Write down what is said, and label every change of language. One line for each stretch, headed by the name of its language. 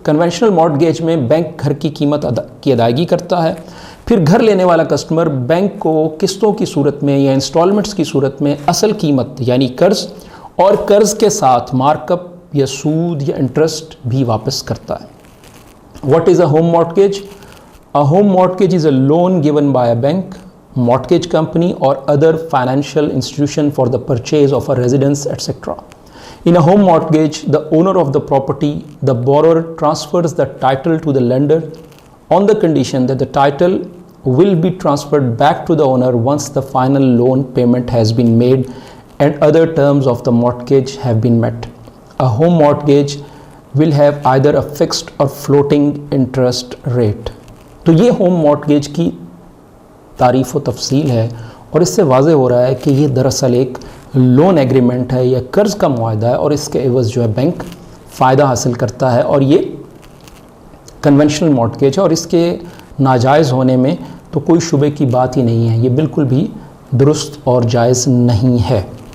Hindi: Conventional mortgage में bank घर की कीमत की अदायगी करता है, फिर घर लेने वाला कस्टमर बैंक को किस्तों की सूरत में या इंस्टॉलमेंट्स की सूरत में असल कीमत यानी कर्ज और कर्ज के साथ मार्कअप या सूद या इंटरेस्ट भी वापस करता है।
English: What is a home mortgage? A home mortgage is a loan given by a bank, mortgage company or other financial institution for the purchase of a residence, etc. In a home mortgage, the owner of the property, the borrower, transfers the title to the lender on the condition that the title will be transferred back to the owner once the final loan payment has been made and other terms of the mortgage have been met. A home mortgage will have either a fixed or floating interest rate.
Hindi: तो ये home mortgage की तारीफ़ व तफसील है और इससे वाज़े हो रहा है कि ये दरअसल एक लोन एग्रीमेंट है या कर्ज़ का मुआहदा है और इसके एवज़ जो है बैंक फ़ायदा हासिल करता है और ये कन्वेंशनल मॉर्टगेज है और इसके नाजायज़ होने में तो कोई शुबे की बात ही नहीं है, ये बिल्कुल भी दुरुस्त और जायज़ नहीं है।